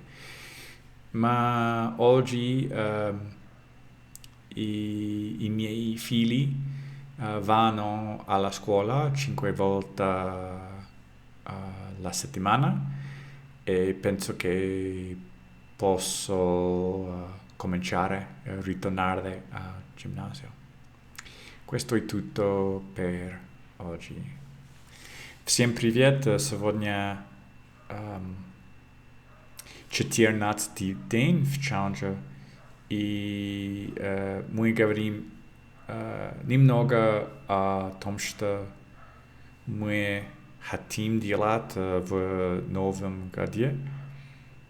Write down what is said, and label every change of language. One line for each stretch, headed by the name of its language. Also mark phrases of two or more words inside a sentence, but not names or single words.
Italian: Ma oggi i miei figli vanno alla scuola 5 volte alla settimana e penso che posso cominciare a ritornare al ginnasio. Questo è tutto per oggi.
Russian: Всем привет! Сегодня 14-й день в челлендже, и мы говорим немного о том, что мы хотим делать в новом году.